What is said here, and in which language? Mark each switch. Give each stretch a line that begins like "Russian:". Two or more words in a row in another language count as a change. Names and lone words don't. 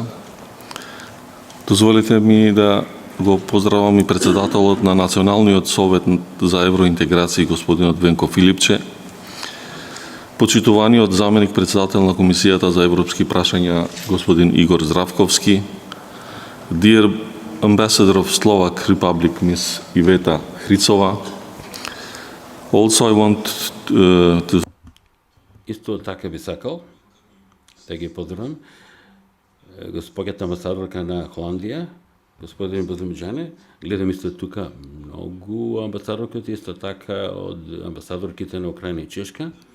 Macedonian: Дозволете ми да го поздравам и председателот на Националниот совет за евроинтеграција, господинот Венко Филипче, Почитуваниот заменик председател на Комисијата за европски прашања господин Игор Здравковски,
English: Dear Ambassador of Slovak Republic Ms. Iveta Hricova, also I want to...
Macedonian: Исто така би сакал да ги поздравам господјата амбасадорка на Холандија, господин Бозумџане. Гледам исто тука многу амбасадорки, исто така од амбасадорките на Украина и Чешка.